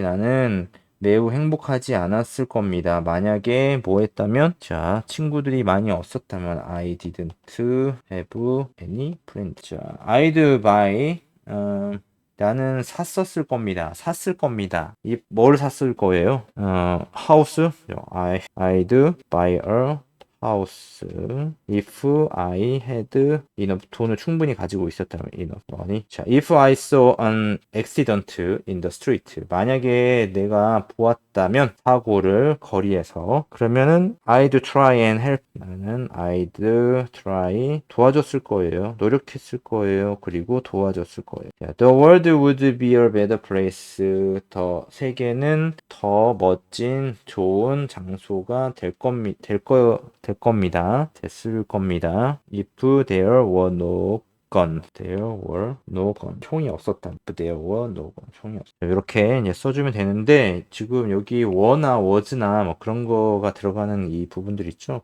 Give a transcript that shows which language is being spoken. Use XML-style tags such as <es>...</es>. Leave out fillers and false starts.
<ko>나는 매우 행복하지 않았을 겁니다. 만약에 뭐 했다면 자 친구들이 많이 없었다면</ko> <en>I didn't have any friends.</en> <ko>자,</ko> <en>I'd buy</en> <ko>나는 샀을 겁니다. 뭘 샀을 거예요? house.</ko> <en>I'd buy a house if I had enough</en> <ko>돈을 충분히 가지고 있었다면</ko> <en>enough money. 자, if I saw an accident in the street</en> <ko>만약에 내가 보았다 있었다면 사고를 거리에서 그러면은</ko> <en>I'd try and help</en> <ko>나는</ko> <en>I'd try</en> <ko>도와줬을 거예요. 노력했을 거예요. 그리고 도와줬을 거예요.</ko> <en>The world would be a better place.</en> <ko>더 세계는 더 멋진 좋은 장소가 될 겁니다. 됐을 겁니다.</ko> <en>If there were no gun. There were no gun.</en> <ko>총이 없었다.</ko> <en>If there were no gun. 총이 없었다.</en> <ko>이렇게 이제 써주면 되는데 지금 여기 were나 was나 뭐 그런 거가 들어가는 이 부분들 있죠.</ko>